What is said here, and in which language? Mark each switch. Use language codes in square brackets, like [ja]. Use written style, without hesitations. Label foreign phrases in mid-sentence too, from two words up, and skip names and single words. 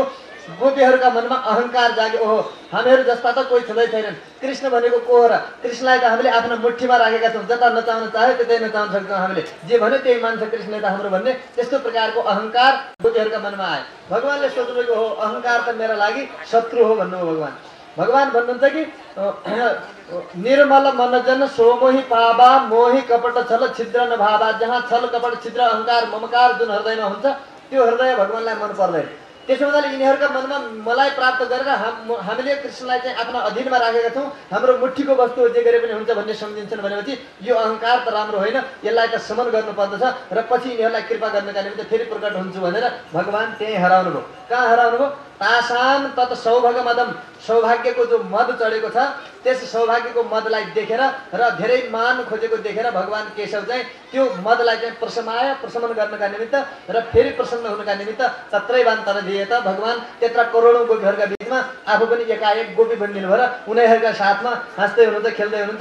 [ne] गोपीहरूका मनमा अहङ्कार जाग्यो ओहो हामीहरू जस्ता त कोही छँदै छैनन् कृष्ण भनेको को हो र कृष्णलाई त हामीले आफ्नो मुठीमा राखेका छौँ जता नचाउन चाह्यो त्यतै नचाउन सक्छौँ हामीले जे भन्यो त्यही मान्छ कृष्णले त हाम्रो भन्ने त्यस्तो प्रकारको अहङ्कार गोपीहरूका मनमा आयो। भगवानले सोच्नुभयो हो अहङ्कार त मेरा लागि शत्रु हो भन्नुभयो। भगवान भन्नुहुन्छ कि [awa] निर्मल मनजन सोमोही पावा मोही कपट छल छिद्र नभावा [ne] जहाँ छल कपट छिद्र अहङ्कार ममकार जुन हृदयमा हुन्छ त्यो हृदय भगवानलाई मन पर्दैन। त्यसो हुनाले यिनीहरूका मनमा मलाई प्राप्त गरेर हामीले कृष्णलाई चाहिँ आफ्ना अधीनमा राखेका छौँ हाम्रो मुठीको वस्तु जे गरे पनि हुन्छ भन्ने सम्झिन्छन् भनेपछि यो अहङ्कार त राम्रो होइन यसलाई त समन गर्नुपर्दछ र पछि यिनीहरूलाई कृपा गर्नका निम्ति फेरि प्रकट हुन्छु भनेर भगवान त्यहीँ हराउनु भयो। कहाँ हराउनु भयो [sa] तासाम तत् सौभाग मदम [ne] सौभाग्यको जो मद चढेको छ त्यस सौभाग्यको मदलाई देखेर र धेरै मान खोजेको देखेर भगवान केशव चाहिँ त्यो मदलाई चाहिँ प्रशमन गर्नका निमित्त र फेरि प्रसन्न हुनका निमित्त तत्रैवान्तर दिए त भगवान त्यत्र करोडौँ गोपीहरूका बिचमा आफू पनि एकाएक गोपी बनिदिनु भयो र उनीहरूका साथमा हाँस्दै हुनुहुन्छ खेल्दै हुनुहुन्छ।